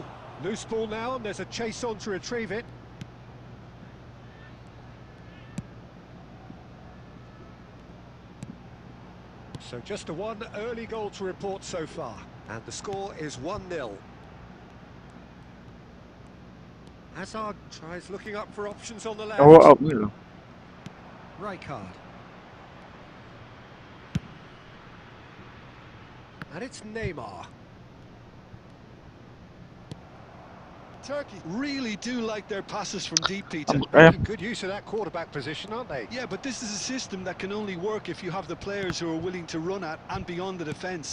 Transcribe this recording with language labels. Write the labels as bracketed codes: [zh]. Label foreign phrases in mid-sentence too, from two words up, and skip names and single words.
[en] Loose ball now, and there's a chase on to retrieve it. So just a one early goal to report so far. And the score is 1-0. Hazard tries looking up for options on the left. Oh, out ni loh. Rijkaard. And it's Neymar. Turkey really do like their passes from deep, Peter. Making good use of that quarterback position, aren't they? Yeah, but this is a system that can only work if you have the players who are willing to run at and beyond the defence.